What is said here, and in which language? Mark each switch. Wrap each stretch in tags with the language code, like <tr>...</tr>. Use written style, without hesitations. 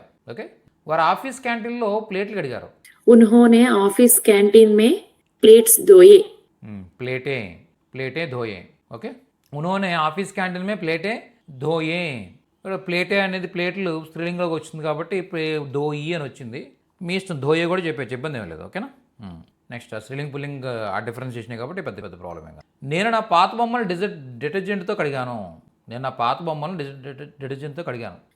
<te>Okay, వారు office క్యాంటీన్లో ప్లేట్లు కడిగారు.</te> <hi>उन्होंने ऑफिस कैंटीन में प्लेट्स धोए प्लेटें प्लेटें धोए</hi> <te>ఓకే</te> <hi>उन्होंने ఆఫీస్ క్యాంటీన్ में ప్లేటే ధోయే</hi> <te>ఇక్కడ ప్లేటే అనేది ప్లేట్లు స్త్రీలింగంలోకి వచ్చింది కాబట్టి ధోయి అని వచ్చింది మీ ఇష్టం ధోయే కూడా చెప్పచ్చు ఇబ్బంది ఏం లేదు ఓకేనా నెక్స్ట్ స్త్రీలింగ్ పుల్లింగ్ ఆ డిఫరెన్స్ చేసినాయి కాబట్టి పెద్ద పెద్ద ప్రాబ్లం ఏం కాదు నేను నా పాత బొమ్మలు డిటర్జెంట్తో కడిగాను నేను నా పాత బొమ్మలను డిటర్జెంట్తో కడిగాను</te>